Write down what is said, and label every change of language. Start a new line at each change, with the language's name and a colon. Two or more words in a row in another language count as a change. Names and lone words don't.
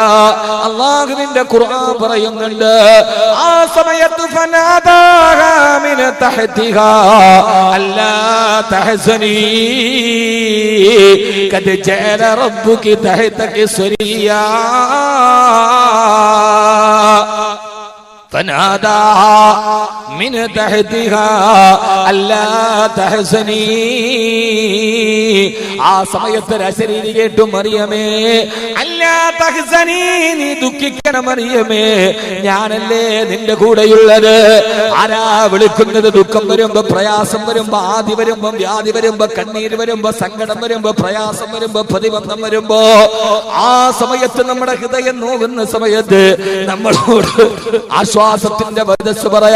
Malayalam: അല്ലാഹുവിന്റെ ഖുർആൻ പറയുന്നുണ്ട്, ആ സമയത്ത്
Arabic: فناداها من تحتها ألا تحزني قد جعل ربك تحتك سريا. فناداها من تحتها ألا تحزني.
Malayalam: ആ സമയത്ത് അശരീരി കേട്ടു, മറിയമേ
Arabic: ألا تحزني,
Malayalam: നീ ദുഃഖിക്കണം മറിയമേ, ഞാനല്ലേ നിന്റെ കൂടെയുള്ളത്. ആരാ വിളിക്കുന്നത്? ദുഃഖം വരുമ്പോ, പ്രയാസം വരുമ്പോ, ആദി വരുമ്പോ, വ്യാധി വരുമ്പോ, കണ്ണീര് വരുമ്പോ, സങ്കടം വരുമ്പോ, പ്രയാസം വരുമ്പോ, പ്രതിബന്ധം വരുമ്പോ, ആ സമയത്ത് നമ്മുടെ ഹൃദയം നോവുന്ന സമയത്ത് നമ്മളോട് ആശ്വാസത്തിന്റെ വചസ് പറയാ.